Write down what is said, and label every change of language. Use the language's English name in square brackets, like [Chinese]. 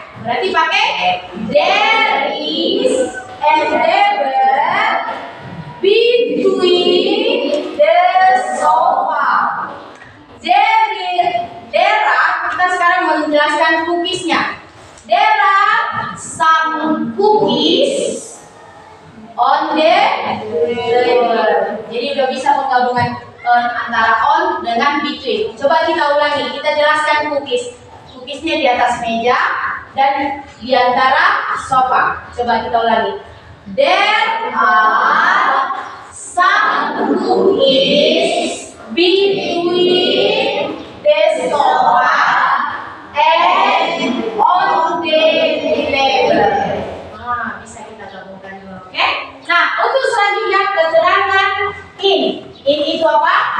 [Indonesian] Berarti pakai [English] there is and there were between the sofa. [Indonesian] There are, kita sekarang mau menjelaskan cookiesnya. [English] There are some cookies on the table. [Indonesian] Jadi udah bisa penggabungan antara on dengan between. Coba kita ulangi, kita jelaskan cookies. Cookiesnya di atas meja dan di antara sofa. Coba kita ulangi. [English] There are some cookies between the sofa and on the table. [Indonesian] Nah, bisa kita gabungkan dulu, oke? Nah, untuk selanjutnya keterangan in. In itu apa?